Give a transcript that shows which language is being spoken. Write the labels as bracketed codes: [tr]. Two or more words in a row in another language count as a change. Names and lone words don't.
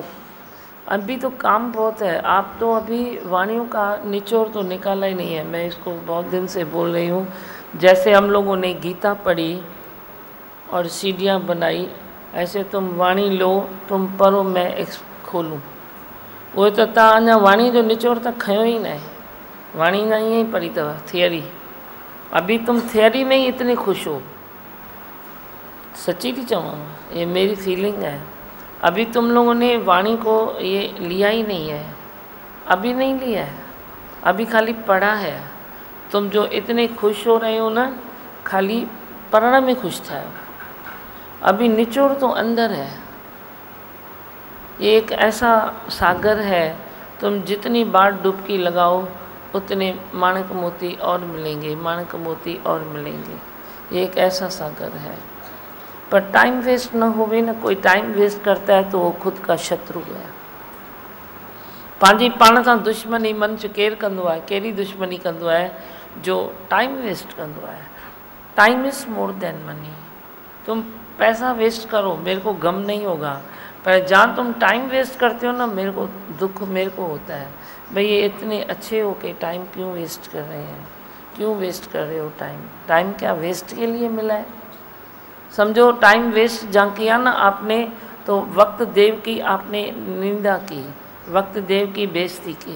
[hi] अभी तो काम बहुत है, आप तो अभी वाणियों का निचोड़ तो निकाला ही नहीं है। मैं इसको बहुत दिन से बोल रही हूँ, जैसे हम लोगों ने गीता पढ़ी और सीढ़ियाँ बनाई, ऐसे तुम वाणी लो, तुम पढ़ो, मैं खोलूँ। [sd] वो तो तव्हां अञा वाणी जो निचोड़ त खयो ही न, वाणी ना ईअं ही पढ़ी अथव थियरी। [hi] अभी तुम थियरी में ही इतने खुश हो, [sd] सच्ची थी चवां, [hi] ये मेरी फीलिंग है। अभी तुम लोगों ने वाणी को ये लिया ही नहीं है, अभी नहीं लिया है, अभी खाली पढ़ा है। तुम जो इतने खुश हो रहे हो ना, खाली पढ़ने में खुश था, अभी निचोड़ तो अंदर है। ये एक ऐसा सागर है, तुम जितनी बार डुबकी लगाओ उतने माणक मोती और मिलेंगे, माणक मोती और मिलेंगे। ये एक ऐसा सागर है, पर [en] time waste [hi] न होवे न। कोई [en] time waste [hi] करता है तो वो खुद का शत्रु है। [sd] पंहिंजी पाण सां दुश्मनी मनुष्य केरु कंदो आहे, कहिड़ी दुश्मनी कंदो आहे, जो [en] time waste [sd] कंदो आहे। [en] time is more than money. [hi] तुम पैसा वेस्ट करो, मेरे को गम नहीं होगा, पर जहाँ तुम [en] time waste [hi] करते हो ना, मेरे को दुख मेरे को होता है। भाई ये इतने अच्छे हो के टाइम क्यों वेस्ट कर रहे हैं, क्यों वेस्ट कर रहे हो टाइम? टाइम क्या वेस्ट के लिए मिला है? समझो [en] time waste [hi] जहाँ किया ना आपने, तो वक्त देव की आपने निंदा की, वक्त देव की बेइज्जती की।